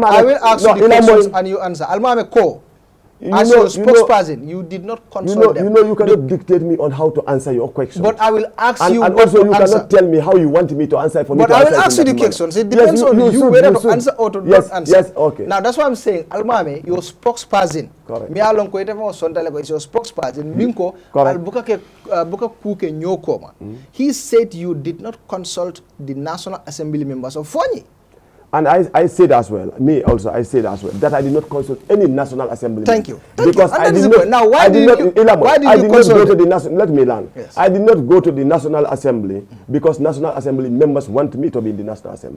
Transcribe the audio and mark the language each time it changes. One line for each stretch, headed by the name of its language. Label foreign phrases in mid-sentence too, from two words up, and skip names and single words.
English: I will ask you the questions and you answer. Almame Ko, as your spokesperson, you did not consult them. You cannot dictate me on how to answer your questions. But I will ask you and also you cannot tell me how you want me to answer for me to answer. But I will ask you the questions. It depends on you whether to answer or to not answer. Yes, okay. Now that's why I'm saying, Almame, your spokesperson. Correct.
Mandingo: Me along ko ite mo sondale ko
English: is your spokesperson.
Mandingo: Minko al buka kuke nyokoma.
English: He said you did not consult the National Assembly members of Fonyi. And I said as well, I said as well, that I did not consult any National Assembly. Thank you. Because I did not. Now, why did you consult? Go to the national. Let me learn. Yes. I did not go to the National Assembly because National Assembly members want me to be in the National Assembly.